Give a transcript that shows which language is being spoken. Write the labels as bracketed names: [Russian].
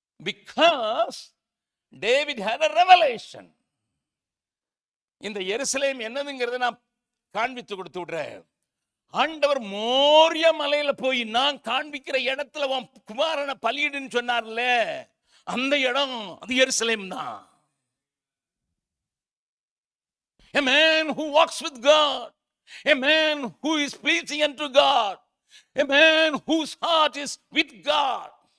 [English] because David had a revelation. [Tamil] இந்த எருசலேம் என்னதுங்கிறத நான் காண்பித்து கொடுத்து விடுறேன். ஆண்டவர் மோரிய மலையில போய் நான் காண்பிக்கிற இடத்துல உன் குமாரனை பலியிடுன்னு சொன்னார்ல, அந்த இடம் அது எருசலேம் தான். [English] A man who walks with God, a man who is pleasing unto God, a man whose heart is with God.